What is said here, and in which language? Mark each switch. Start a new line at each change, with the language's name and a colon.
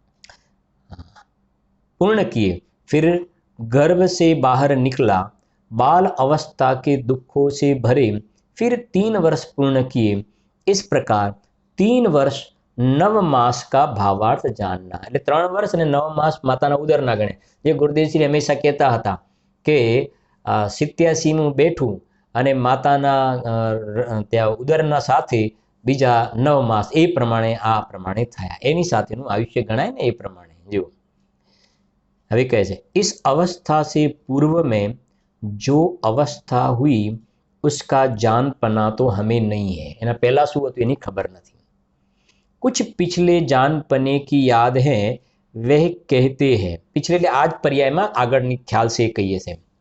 Hindi: पूर्ण किए, फिर गर्भ से बाहर निकला, बाल अवस्था के दुखों से भरे, फिर 3 वर्ष पूर्ण किए। इस प्रकार 3 वर्ष 9 मास का भावार्थ जानना।
Gujarati: એટલે 3 વર્ષ અને 9 માસ માતાના ઉદરના ગણે। જે ગુરુદેવશ્રી હંમેશા કહેતા હતા કે 87મું બેઠું અને માતાના ત્યાં ઉદરના સાથે બીજા 9 માસ, એ પ્રમાણે આ પ્રમાણે થયા, એની સાથેનું આયુષ્ય ગણાય ને, એ પ્રમાણે। જો હવે કહે છે,
Hindi: इस अवस्था से पूर्व में जो अवस्था हुई उसका जानपना तो हमें नहीं है।
Gujarati: એના પહેલા શું હતું એની ખબર નથી।
Hindi: कुछ पिछले जानपने की याद है, वह कहते हैं, पिछले
Gujarati: એટલે આ જ પર્યાયમાં આગળની ખ્યાલ
Hindi: से કહીએ છે।